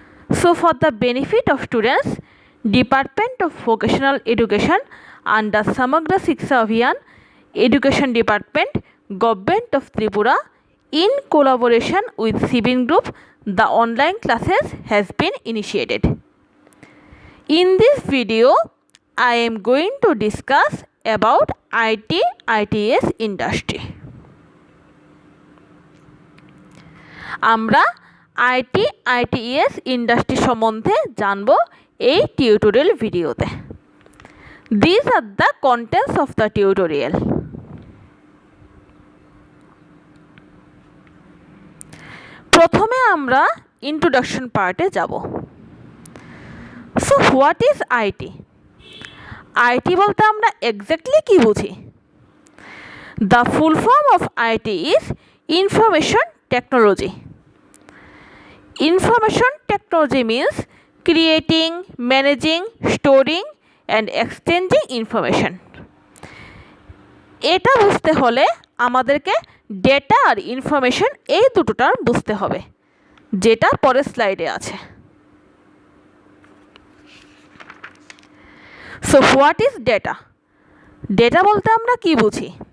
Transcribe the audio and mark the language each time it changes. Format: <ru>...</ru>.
<en>So for the benefit of students, Department of Vocational Education under Samagra Shiksha Abhiyan, Education Department, Government of Tripura, in collaboration with Sibin Group, the online classes has been initiated. In this video, I am going to discuss about IT ITS industry.</en> <bn>আমরা IT ITS industry সম্বন্ধে জানব এই tutorial ভিডিওতে।</bn> <en>These are the contents of the tutorial.</en> <bn>প্রথমে আমরা introduction পার্টে যাব।</bn> <en>So what is IT?</en> <bn>IT বলতে আমরা এক্স্যাক্টলি কি বুঝি?</bn> <en>The full form of IT is Information Technology. Information technology means creating, managing, storing and exchanging information.</en> <bn>এটা বুঝতে হলে আমাদেরকে ডেটা আর ইনফরমেশন এই দুটো টার্ম বুঝতে হবে, যেটা পরের স্লাইডে আছে।</bn> <en>So what is data?</en> <bn>Data বলতে আমরা কি বুঝি?</bn>